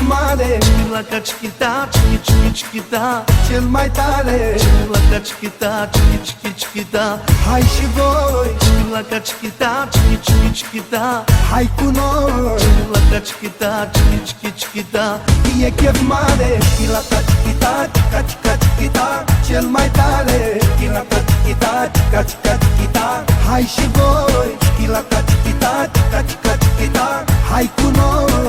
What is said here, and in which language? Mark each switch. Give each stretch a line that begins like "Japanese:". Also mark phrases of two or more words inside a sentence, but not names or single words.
Romanian: mare,
Spanish: Chiquita, chiquita, chiqui, chiquita,
Romanian: cel mai tare.
Spanish: Chiquita, chiquita, chiqui, chiquita,
Romanian: Hai și voi,
Spanish: Chiquita, chiquita, chiqui, chiquita,
Romanian: hai cu noi.
Spanish: Chiquita, chiquita, chiqui, chiquita,
Romanian: E chef mare, chilata,
Spanish: chiquita, chica, chica, chiquita,
Romanian: cel mai tare. Chilata,
Spanish: chiquita, chica, chica, chiquita,
Romanian: hai și voi. Chilata,
Spanish: chiquita, chica, chica, chiquita,
Romanian: hai cu noi.